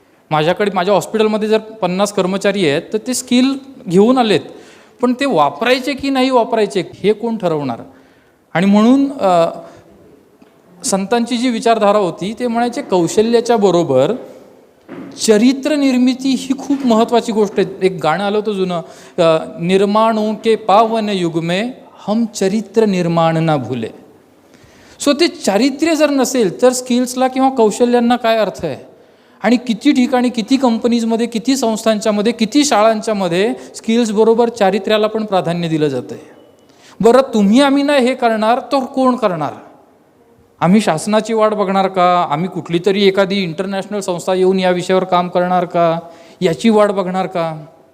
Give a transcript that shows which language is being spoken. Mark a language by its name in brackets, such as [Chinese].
[Marathi] माझ्याकडे माझ्या हॉस्पिटलमध्ये जर 50 कर्मचारी आहेत तर ते स्किल घेऊन आलेत, पण ते वापरायचे की नाही वापरायचे हे कोण ठरवणार. आणि म्हणून संतांची जी विचारधारा होती ते म्हणायचे कौशल्याच्या बरोबर चरित्र निर्मिती ही खूप महत्त्वाची गोष्ट आहे. एक गाणं आलं होतं जुनं, [Hindi] निर्माणों के पावन युग में हम चरित्र निर्माण ना भूले. [Marathi] सो ते चारित्र्य जर नसेल तर स्किल्सला किंवा कौशल्यांना काय अर्थ आहे. आणि किती ठिकाणी, किती कंपनीजमध्ये, किती संस्थांच्यामध्ये, किती शाळांच्यामध्ये स्किल्सबरोबर चारित्र्याला पण प्राधान्य दिलं जातं आहे. बरं, तुम्ही आम्ही नाही हे करणार तर कोण करणार. आम्ही शासनाची वाट बघणार का, आम्ही कुठली तरी एखादी इंटरनॅशनल संस्था येऊन या विषयावर काम करणार का, याची वाट बघणार का.